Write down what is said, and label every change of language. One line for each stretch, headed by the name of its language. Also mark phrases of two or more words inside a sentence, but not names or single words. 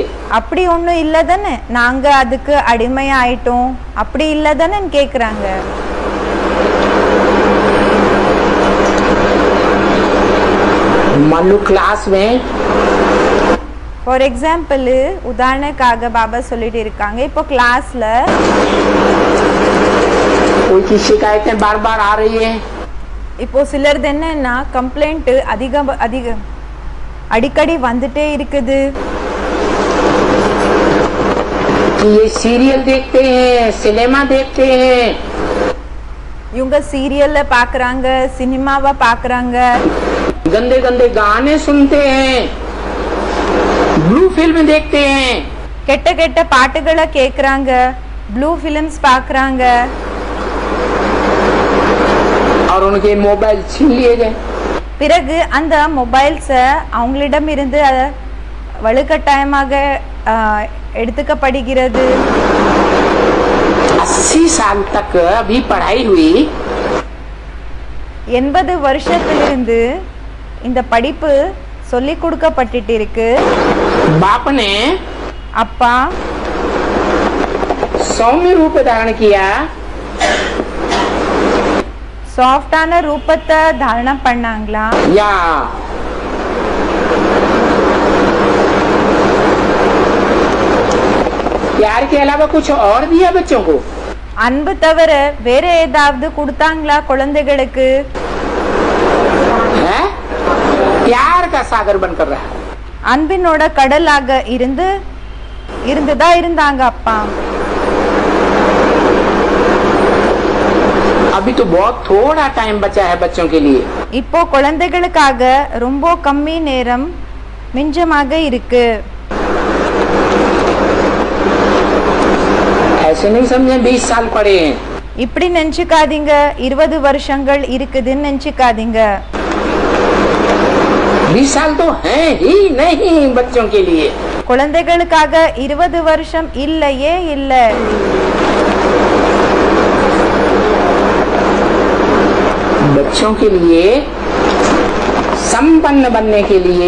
Tamil: அப்படி ஒண்ணும் இல்ல தானே நாங்க அதுக்கு அடிமை ஆயிட்டோம் அப்படி இல்ல தானே கேக்குறாங்க
Hindi: मान लो क्लास में
English: for example
Tamil: உதாரணக்காக பாபா சொல்லிட்டு இருக்காங்க இப்போ கிளாஸ்ல
Hindi: कोई की शिकायतें बार बार आ रही है
Tamil: இப்போ சிலர்து என்னன்னா கம்ப்ளைண்ட் அடிக்கடி வந்துட்டே இருக்குது
Hindi: कि ये सीरियल देखते हैं सिनेमा देखते हैं
Tamil: இவங்க சீரியல்ல பாக்குறாங்க சினிமாவை பாக்குறாங்க
Hindi: गंदे गंदे गाने सुनते हैं
English: blue film
Hindi: देखते हैं
Tamil: கெட்ட கெட்ட பாட்டுகளை கேக்குறாங்க
English: blue films
Tamil: பாக்குறாங்க
Hindi: और उनके मोबाइल छीन लिए गए
Tamil: பிறகு அந்த மொபைல்ஸ அவங்களிடம் இருந்து வலுக்கட்டாயமாக எடுத்துக்கப்படுகிறது
Hindi: 80 साल तक अभी पढ़ाई हुई
Tamil: 80 வருஷத்திலிருந்து இந்த படிப்பு சொல்லி கொடுக்கப்பட்டிட்டு இருக்கு
Hindi: बाप ने
Tamil: அப்பா
Hindi: सौम्य रूप धारण किया
Tamil: சாஃப்டான ரூபத்தை தாரணம் பண்ணாங்களா
Hindi: या प्यार के अलावा कुछ और दिया बच्चों को
Tamil: அன்பு தவிர வேற ஏதாவது கொடுத்தாங்களா குழந்தைகளுக்கு
Hindi: है प्यार का सागर बनकर रहा
Tamil: அன்பினோட கடலாக இருந்துதான் இருந்தாங்க அப்பா
Hindi: अभी तो बहुत थोड़ा टाइम बचा है बच्चों के लिए
Tamil: இப்போ குழந்தைகளுக்காக ரொம்ப கம்மி நேரம் மிஞ்சமாக இருக்கு
Hindi: ऐसे नहीं समझे 20 साल पड़े हैं
Tamil: இப்படி நினைச்சுக்காதீங்க 20 வருஷங்கள் இருக்குதுன்னு நினைச்சுக்காதீங்க
Hindi: 20 साल तो हैं ही नहीं बच्चों के लिए
Tamil: குழந்தைகளுக்காக 20 வருஷம் இல்லையே இல்ல
Hindi: बच्चों के लिए संपन्न बनने के लिए